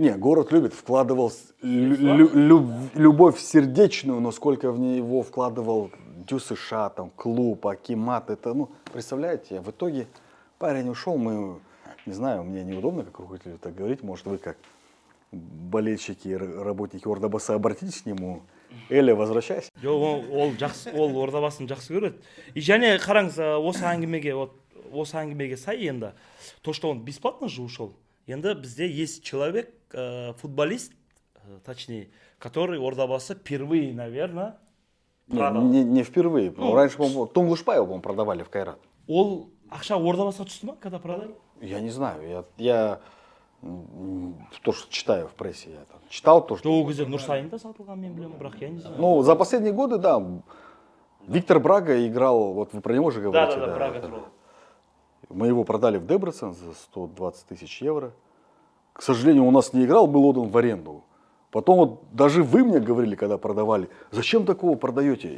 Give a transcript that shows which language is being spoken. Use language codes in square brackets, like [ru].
[ru] Не, город любит, вкладывал любовь сердечную, но сколько в него вкладывал ДЮСШ, там, клуб, Акимат. Это, ну, представляете, в итоге парень ушел, мы, не знаю, мне неудобно как руководителю так говорить, может вы как болельщики, работники Ордабасы обратитесь к нему. Эля, возвращайся. [kk] Ол Ордабасын жақсы көреді. И және қараңыз, осы әңгімеге сай енді, [ru] то, что он бесплатно же ушел, [kk] енді бізде [ru] есть человек, футболист, точнее, который Ордабасы впервые, наверное, продал. Не впервые. Раньше, по-моему, Тунгушпаева, по-моему, продавали в Кайрат. [kk] Ол ақша Ордабасыға түсті ма, [ru] когда продали? Я не знаю. Я то, что читаю в прессе, я там читал то, что... [kk] Ол кезде Нұрсайын да сатылған, мен білемін, бірақ [ru] я не знаю. Ну, за последние годы, да, Виктор Брага играл, вот вы про него же говорите. Да, Брага трогал. Мы его продали в Дебрецен за 120 тысяч евро. К сожалению, у нас не играл, был отдан в аренду. Потом вот даже вы мне говорили, когда продавали, зачем такого продаете?